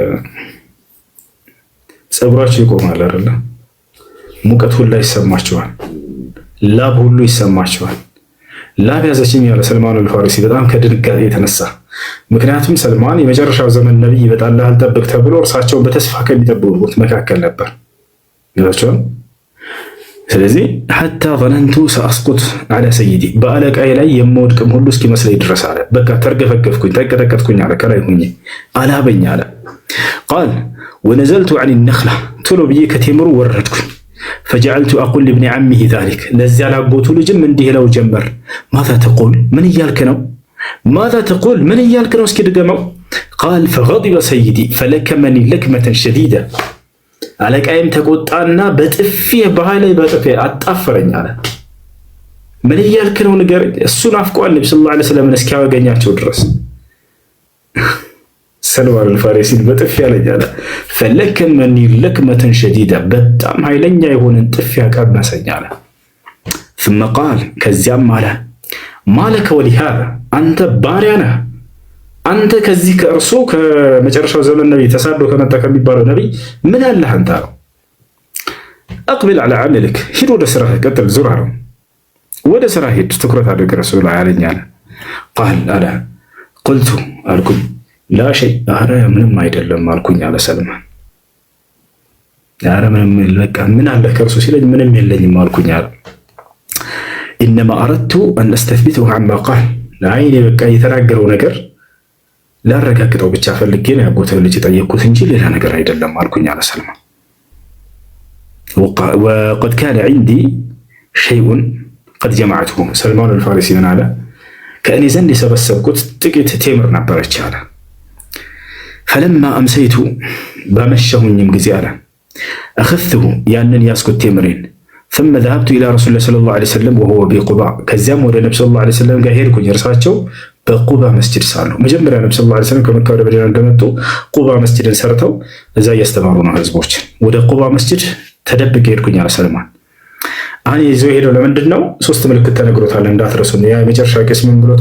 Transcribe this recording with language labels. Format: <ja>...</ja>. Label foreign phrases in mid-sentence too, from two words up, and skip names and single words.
<am>ፀጉራችሁ ይቆማል አይደለ? ሙቀት ሁሉ ይሰማችኋል፣ ላብ ሁሉ ይሰማችኋል። ላብ ያዘችኝ ያለ ሰልማን አልፋሪሲ በጣም ከድንጋጤ የተነሳ ምክንያቱም ሰልማን የመጨረሻው ዘመን ነብይ ይመጣልሃል ጠብቅ ተብሎ እርሳቸውን በተስፋ ከሚጠብቁት መካከል ነበር ይላቸዋል። ስለዚህ ሐታ</am> <ar>ظننت سأسقط على سيدي</ar> <am>በአለቃዬ ላይ የምወድቅም ሁሉ እስኪመስለኝ ድረስ አለ። በቃ ተርገፈገፍኩኝ፣ ተንቀጠቀጥኩኝ አለ። ከላይ ሆኜ አላበኝ አለ። ቃል</am> <ar>ونزلت عن النخلة</ar> <am>ቶሎ ብዬ ከቴምሩ ወረድኩኝ።</am> <ar>فجعلت أقول لابن عمه ذلك</ar> <am>ለዚያ ላጎቱ ልጅም እንዲህ ለው ጀመር።</am> <ar>ماذا تقول</ar> <am>ምን እያልክ ነው?</am> <ar>ماذا تقول</ar> <am>ምን እያልክ ነው? እስኪ ድገመው።</am> <ar>قال فغضب سيدي فلكمني لكمة شديدة</ar> <am>አለቃዬም ተቆጣና በጥፊ በኃይል በጥፊ አጣፈረኝ አለ። ምን እያልክ ነው ንገረኝ። እሱን አፍቋል ነብዩ</am> <ar>صلى الله عليه وسلم</ar> <am>እስኪያገኛቸው ድረስ ሰልማን አልፋሪሲን በጥፊ ያለኝ አለ።</am> <ar>فلكمني لكمة شديدة</ar> <am>በጣም ኃይለኛ የሆነ ጥፊ አቀመሰኝ አለ።</am> <ar>ثم قال</ar> <am>ከዚያም አለ</am> <ar>ما لك ولهذا</ar> <am>አንተ ባሪያ ነህ አንተ ከዚህ ከእርሱ ከመጨረሻው ዘመን ነብይ ተሳዶ ከመጣ ከሚባለው ነብይ ምን አለህ አንተ ነው?</am> <ar>اقبل على عملك</ar> <am>ሂድ ወደ ስራ ቀጥል፣ ዙር አለው። ወደ ስራ ሂድ፣ ትኩረት አድርግ ረሱል አለኝ አለ። قال አለ قلت አልኩኝ</am> <ar>لا شيء</ar> <am>አረ ምንም አይደለም አልኩኝ አለ ሰልማን። አረ ምንም በቃ ምን አለ ከእርሱ ሲለኝ ምንም የለኝም አልኩኝ አለ።</am> <ar>انما اردت ان استثبته عما قال</ar> <am>ለአይኔ በቃ የተናገረው ነገር ላረጋግጠው ብቻ ፈልጌ ነው ያጎተው ልጅ ጠየቅኩት እንጂ ሌላ ነገር አይደለም አልኩኝ አለ ሰልማን።</am> <ar>وقد كان عندي شيء قد جمعته</ar> <am>ሰልማን አልፋሪሲ ምን አለ ከእኔ ዘንድ የሰበሰብኩት ጥቂት ቴምር ነበረች አለ።</am> <ar>فلما أمسيت</ar> <am>بمشهنيم ጊዜ አለ أخذته ያንን ያስኩት ቴምሬን</am> <ar>ثم ذهبت إلى رسول الله صلى الله عليه وسلم وهو بقباء</ar> <am>ከዚያም ወደ ነብዩ</am> <ar>صلى الله عليه وسلم</ar> <am>ጋር ሄድኩኝ። እርሳቸው በቁባ መስጂድ ሳሉ መጀመሪያ ነብዩ</am> <ar>صلى الله عليه وسلم</ar> <am>ከመካ ወደ መዲና እንደመጡ ቁባ መስጂድን ሰርተው እዛ እያስተማሩ ነው ህዝቦችን። ወደ ቁባ መስጂድ ተደብቄ ሄድኩኝ አለ ሰልማን። አሁን ይዞ ሄደው ለምንድን ነው? ሶስት ምልክት ተነግሮታል እንዳትረሱ። ያ የመጨረሻ ቄስ ምን ብሎታል?</am>